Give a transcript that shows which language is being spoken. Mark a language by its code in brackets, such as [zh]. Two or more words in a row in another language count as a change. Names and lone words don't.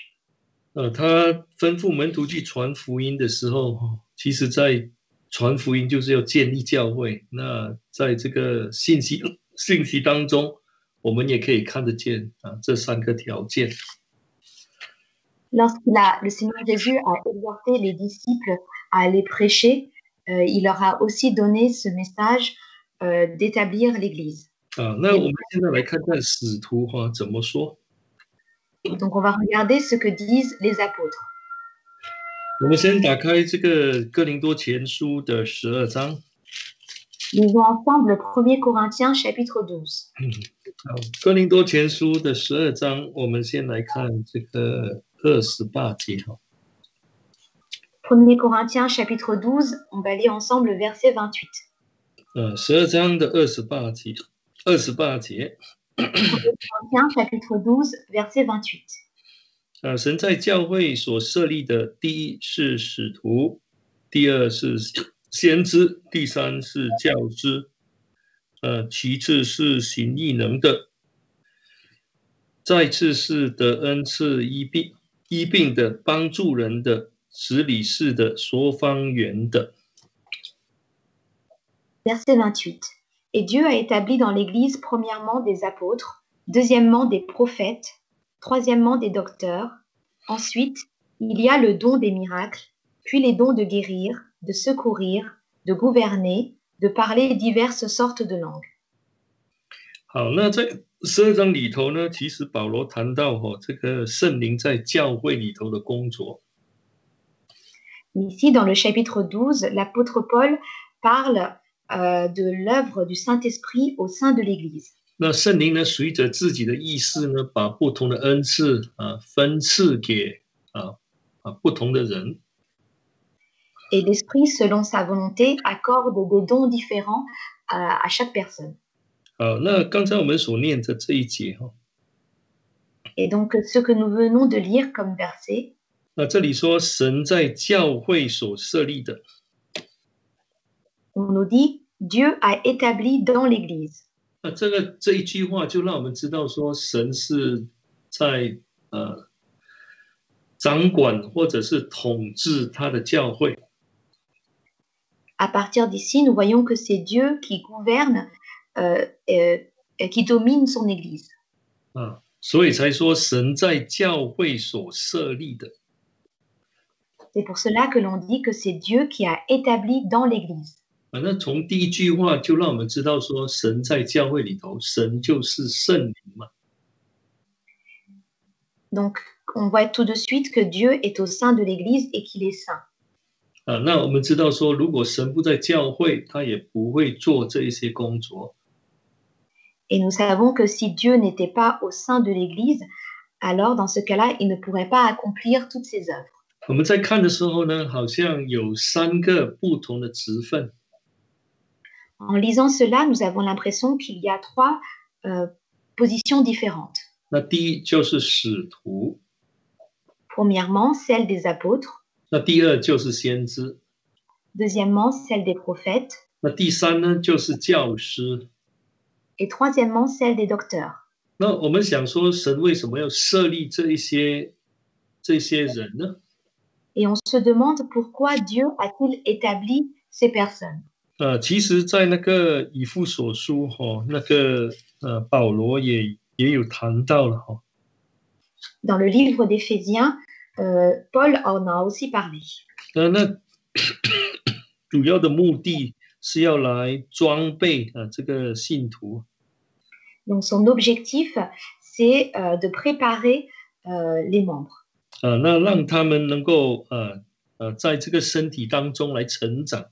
[zh] 他吩咐门徒去传福音的时候，其实在传福音就是要建立教会。那在这个信息当中，我们也可以看得见这三个条件。 [fr] Le Seigneur Jésus a exhorté les disciples à aller prêcher. Il leur a aussi donné ce message d'établir l'Église. [zh] 那我们现在来看看使徒怎么说。 [fr] Donc on va regarder ce que disent les apôtres. [zh] 我们先打开这个哥林多前书的12章。 [fr] Lisons ensemble 1 Corinthiens chapitre 12. [zh] 哥林多前书的12章，我们先来看这个28节。 [fr] 1 Corinthiens chapitre 12, on va lire ensemble le verset 28. [zh] 12 章的28节。1 [fr] Corinthiens chapitre 12, verset 28. [zh] 神在教会所设立的，第一是使徒，第二是先知，第三是教师，其次是行异能的，再次是得恩赐医病的，帮助人的，使理事的，说方言的。 [fr] Verset 28. Et Dieu a établi dans l'Église premièrement des apôtres, deuxièmement des prophètes, troisièmement des docteurs. Ensuite, il y a le don des miracles, puis les dons de guérir, de secourir, de gouverner, de parler diverses sortes de langues. [zh] 好，那在12章里头呢，其实保罗谈到这个圣灵在教会里头的工作。 [fr] Ici, dans le chapitre 12, l'apôtre Paul parle de l'œuvre du Saint-Esprit au sein de l'Église. [zh] 那圣灵呢，随着自己的意思呢，把不同的恩赐分赐给不同的人。 [fr] Et l'Esprit, selon sa volonté, accorde des dons différents à chaque personne. [zh] 好，那刚才我们所念的这一节哈， [fr] Et donc, ce que nous venons de lire comme verset, [zh] 那这里说神在教会所设立的， [fr] on nous dit Dieu a établi dans l'Église. [zh] 那这一句话就让我们知道说神是在掌管或者是统治他的教会。 [fr] À partir d'ici, nous voyons que c'est Dieu qui gouverne, qui domine son Église. [zh] 所以才说神在教会所设立的。 [fr] C'est pour cela que l'on dit que c'est Dieu qui a établi dans l'Église. [zh] 那从第一句话就让我们知道说神在教会里头，神就是圣灵嘛。 [fr] Donc, on voit tout de suite que Dieu est au sein de l'Église et qu'il est saint. [zh] 那我们知道说，如果神不在教会，他也不会做这一些工作。 [fr] Et nous savons que si Dieu n'était pas au sein de l'Église, alors dans ce cas-là, il ne pourrait pas accomplir toutes ses œuvres. [zh] 我们在看的时候呢，好像有3个不同的职分。 [fr] En lisant cela, nous avons l'impression qu'il y a 3 positions différentes. [zh] 那第一就是使徒， [fr] Premièrement, celle des apôtres. [zh] 那第二就是先知， [fr] Deuxièmement, celle des prophètes. [zh] 那第三呢就是教师。 [fr] Et troisièmement, celle des docteurs. [zh] 那我们想说，神为什么要设立这些人呢？ [fr] Et on se demande pourquoi Dieu a-t-il établi ces personnes. [zh] 其实，在那个以弗所书那个保罗也有谈到了 [fr] Dans le livre d'Éphésiens, Paul en a aussi parlé. [zh] 那主要的目的是要来装备这个信徒。 [fr] Donc son objectif, c'est de préparer les membres. [zh] 那让他们能够在这个身体当中来成长。